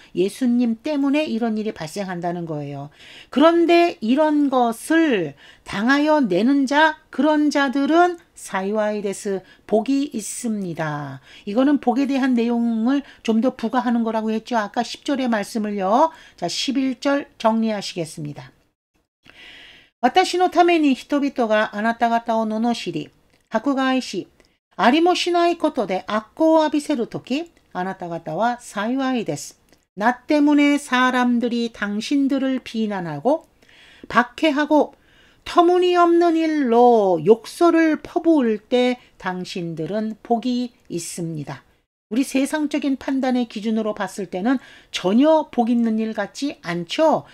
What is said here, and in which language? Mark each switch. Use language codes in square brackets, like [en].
[ko] 예수님 때문에 이런 일이 발생한다는 거예요. 그런데 이런 것을 당하여 내는 자 그런 자들은 [ja] 사이와이데스 [ko] 복이 있습니다. 이거는 복에 대한 내용을 좀 더 부가하는 거라고 했죠. 아까 10절의 말씀을요. 자 11절 정리하시겠습니다. [ja] 私のために人々があなた方を罵り迫害しありもしないことで悪行を浴びせるとき、あなた方は幸いです. [ko] 나 때문에 사람들이 당신들을 비난하고 박해하고 터무니없는 일로 욕설을 퍼부을 때 당신들은 복이 있습니다. 우리 세상적인 판단의 기준으로 봤을 때는 전혀 복 있는 일 같지 않죠.